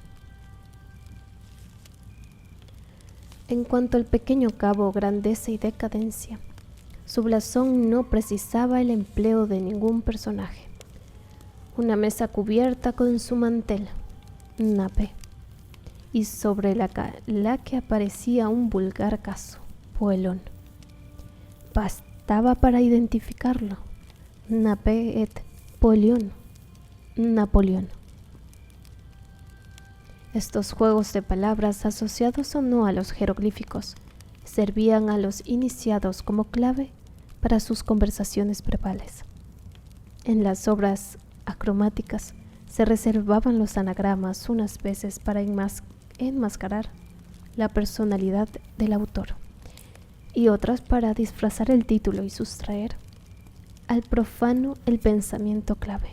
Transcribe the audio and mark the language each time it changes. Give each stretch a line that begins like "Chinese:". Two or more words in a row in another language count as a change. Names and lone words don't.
Spanish: En cuanto al pequeño cabo grandeza y decadencia, su blasón no precisaba el empleo de ningún personaje. Una mesa cubierta con su mantel, nape, y sobre la que aparecía un vulgar caso, poelón. Bastaba para identificarlo.
French: Nape et Polión,
Spanish: Napoleón. Estos juegos de palabras, asociados o no a los jeroglíficos, servían a los iniciados como clave para sus conversaciones verbales. En las obras acromáticas se reservaban los anagramas unas veces para enmascarar la personalidad del autor y otras para disfrazar el título y sustraer al profano el pensamiento clave.